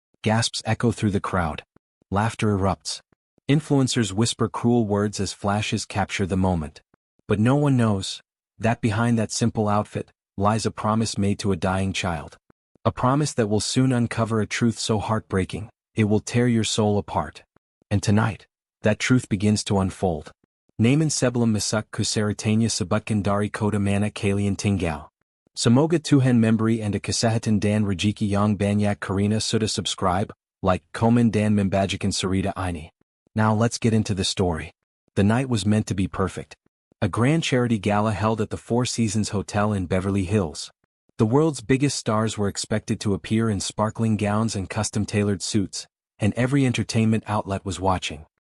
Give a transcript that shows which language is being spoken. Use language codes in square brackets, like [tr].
[en] Gasps echo through the crowd. Laughter erupts. Influencers whisper cruel words as flashes capture the moment. But no one knows that behind that simple outfit lies a promise made to a dying child. A promise that will soon uncover a truth so heartbreaking, it will tear your soul apart. And tonight, that truth begins to unfold. [id] Naman sebelum masuk kusaritanya sebutkan dari kota mana kalian tinggal. Semoga Tuhan memberi anda kesehatan dan rezeki yang banyak karena sudah subscribe, like, komen dan membagikan cerita ini. [en] Now let's get into the story. The night was meant to be perfect. A grand charity gala held at the Four Seasons Hotel in Beverly Hills. The world's biggest stars were expected to appear in sparkling gowns and custom-tailored suits, and every entertainment outlet was watching.